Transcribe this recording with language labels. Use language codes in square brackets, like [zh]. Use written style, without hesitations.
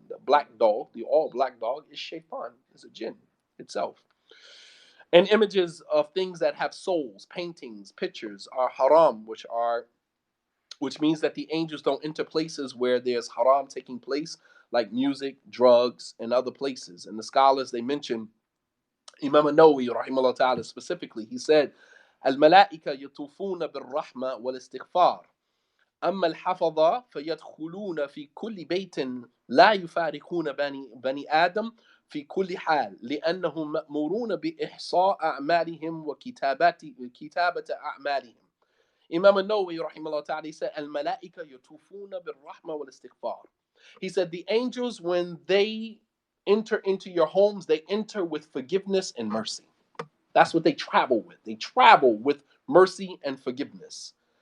[en] The black dog, the all black dog, is shaitan, is a jinn itself. And images of things that have souls, paintings, pictures, are haram, which means that the angels don't enter places where there's haram taking place, like music, drugs, and other places. [ar] And the scholars they mention, Imam Nawawi rahimahullah ta'ala specifically, he said, الملائكة يطوفون بالرحمة والاستغفار أما الحفظة فيدخلون في كل بيت لا يفارقون بني آدم في كل حال لأنهم مأمورون بإحصاء أعمالهم كتابة أعمالهم. Imam Nawawi rahimahullah ta'ala said, الملائكة يطوفون بالرحمة والاستغفار. [en] He said the angels, when they enter into your homes, they enter with forgiveness and mercy. That's what they travel with. They travel with mercy and forgiveness.